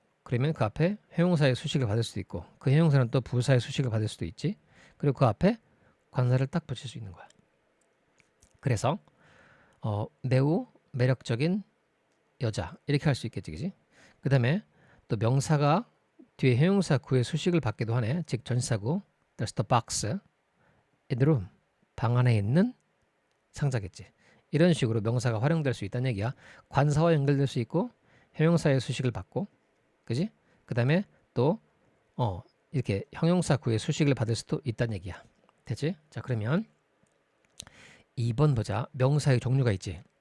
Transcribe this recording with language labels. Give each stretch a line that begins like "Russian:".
Korean: 그러면 그 앞에 형용사의 수식을 받을 수도 있고, 그 형용사는 또 부사의 수식을 받을 수도 있지. 그리고 그 앞에 관사를 딱 붙일 수 있는 거야. 그래서 매우 매력적인 여자 이렇게 할 수 있겠지, 그지? 그다음에 또 명사가 뒤에 형용사 구의 수식을 받기도 하네. 즉 전치사구
English: there's the box in the room.
Korean: 방 안에 있는 상자겠지. 이런 식으로 명사가 활용될 수 있다는 얘기야. 관사와 연결될 수 있고 형용사의 수식을 받고, 그지? 그다음에 또 이렇게 형용사 구의 수식을 받을 수도 있다는 얘기야. 됐지? 자, 그러면 2번 보자. 명사의 종류가 있지.